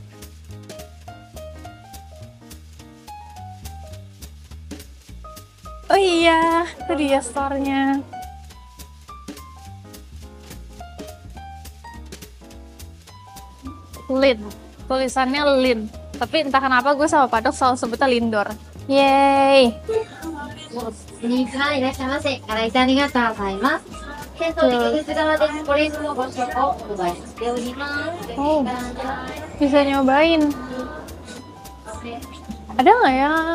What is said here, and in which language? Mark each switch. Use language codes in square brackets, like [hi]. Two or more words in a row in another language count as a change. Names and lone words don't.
[id] Oh iya, itu dia store-nya. Lin, tulisannya Lin. Tapi entah kenapa gue sama Padok selalu sebutnya Lindor. Yeay! [ja] にはいらっしゃいませ。からいたありがとうございます。店頭で客室側でこれのご試食をお配りしております。 [id] Oh, bisa nyobain. Ada nggak ya?